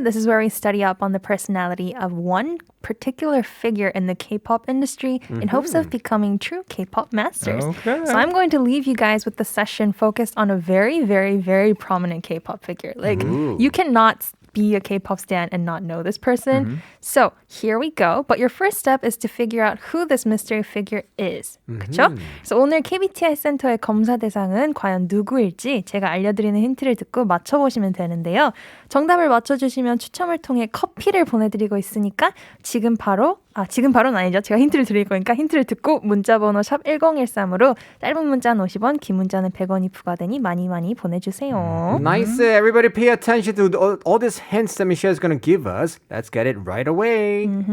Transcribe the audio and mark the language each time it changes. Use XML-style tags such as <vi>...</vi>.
<en>This is where we study up on the personality of one particular figure in the K-pop industry in hopes of becoming true K-pop masters. Okay. So I'm going to leave you guys with the session focused on a very, very, very prominent K-pop figure. Like, you cannot be a K-pop stan and not know this person. So here we go. But your first step is to figure out who this mystery figure is.</en> <ko>그렇죠? 그래서 오늘 KBTI 센터의 검사 대상은 과연 누구일지 제가 알려드리는 힌트를 듣고 맞춰보시면 되는데요. 정답을 맞춰주시면 추첨을 통해 커피를 보내드리고 있으니까 지금 바로는 아니죠. 제가 힌트를 드릴 거니까 힌트를 듣고 문자번호 샵 1013으로 짧은 문자는 50원, 긴 문자는 100원이 부과되니 많이 많이 보내주세요.</ko> <en>Nice. Everybody pay attention to all these hints that Michelle is going to give us. Let's get it right away.</en>